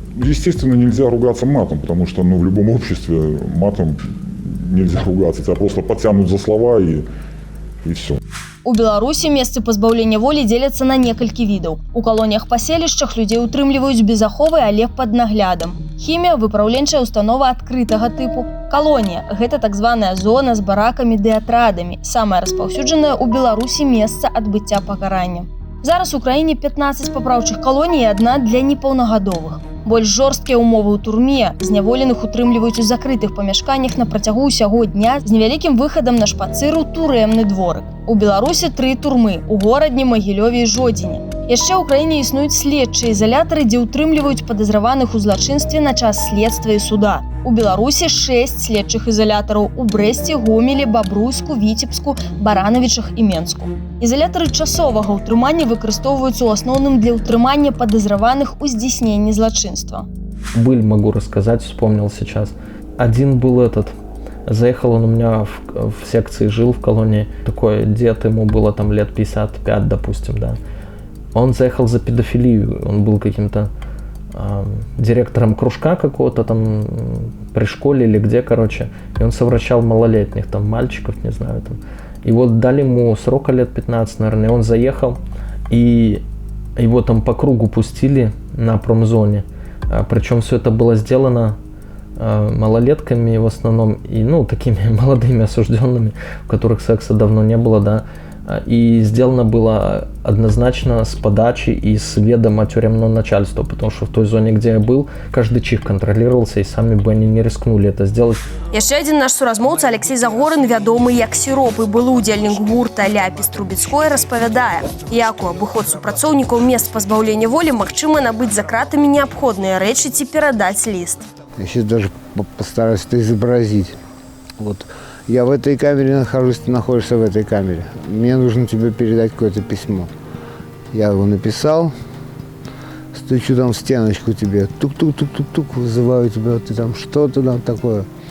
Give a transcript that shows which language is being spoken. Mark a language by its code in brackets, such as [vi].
[ru] Естественно, нельзя ругаться матом, потому что в любом обществе матом нельзя ругаться. Тебя просто подтянут за слова и все. [be] У Беларусі месцы пазбаўлення волі дзеляцца на некалькі відаў. У калоніях-паселішчах людзей утрымліваюць без аховы, але пад наглядам. Хімія – выпраўленчая установа адкрытага тыпу. Калонія – гэта так званая зона з баракамі ды атрадамі, самая распаўсюджаная ў Беларусі месца адбыцця пакарання. Зараз у краіне 15 папраўчых калоній і адна для непаўнагадовых. Больш жорсткія ўмовы ў турме, зняволеных утрымліваюць у закрытых памяшканнях на працягу ўсяго дня з невялікім выхадам на шпацыру турэмны дворык. У Беларусі 3 турмы – у Горадні, Магілёве і Жодзіне. Яшчэ ў краіне існуюць следчыя изолятары, дзе ўтрымліваюць падазраваных у злачынстве на час следства і суда. У Беларусі 6 следчых изолятараў у Брэсце, Гомелі, Бабруйску, Віцебску, Баранавічах і Менску. Изолятары часовага ўтрымання выкарыстоўваюцца ў асноўным для ўтрымання падазраваных у здзейсненні злачынства. [ru] Быль могу рассказать, вспомнил сейчас. Один был заехал он у меня в секции, жил в колонии, такой дед, ему было там лет 55, допустим, да. Он заехал за педофилию, он был каким-то директором кружка какого-то там при школе или где, короче, и он совращал малолетних, там, мальчиков, не знаю, там. И вот дали ему срока лет 15, наверное, и он заехал, и его там по кругу пустили на промзоне, причем все это было сделано малолетками в основном, и, такими молодыми осужденными, у которых секса давно не было, да, И сделано было однозначно с подачи и с ведома тюремного начальства, потому что в той зоне, где я был, каждый чих контролировался, и сами бы они не рискнули это сделать. [be] Яшчэ адзін наш суразмоўца Алексей Загорын, вядомы як Сіроп і былы ўдзельнік гурта Ляпіс Трубецкой, распавядае, як у абыход супрацоўнікаў мест пазбаўлення волі магчыма набыць за кратамі неабходныя рэчы ці перадаць ліст. [ru] Я сейчас даже постараюсь это изобразить. Вот. Я в этой камере нахожусь, ты находишься в этой камере. Мне нужно тебе передать какое-то письмо. Я его написал, стучу там в стеночку тебе, тук-тук-тук-тук-тук, вызываю тебя, ты там что-то там такое.